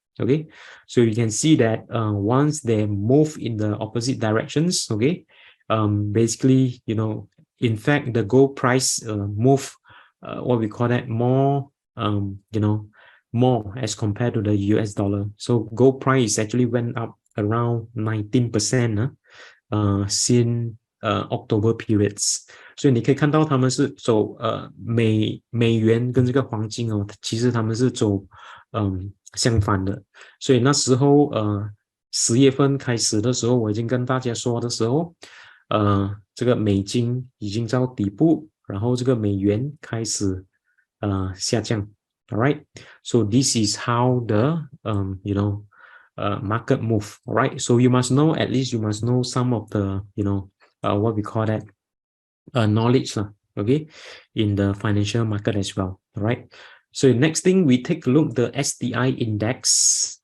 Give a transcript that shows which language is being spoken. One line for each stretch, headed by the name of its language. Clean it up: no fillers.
English: Okay, so you can see that once they move in the opposite directions, okay, basically in fact the gold price move what we call that more more as compared to the US dollar. So gold price actually went up around 19% since October periods.
Chinese: 所以你可以看到他们是走美元跟这个黄金其实他们是走相反的。所以那时候10月份开始的时候，我已经跟大家说的时候这个美金已经到底部，然后这个美元开始下降。
English: Alright, so this is how the market move. Alright, so you must know, at least you must know some of the what we call that knowledge okay, in the financial market as well. Alright, so next thing we take a look the STI index.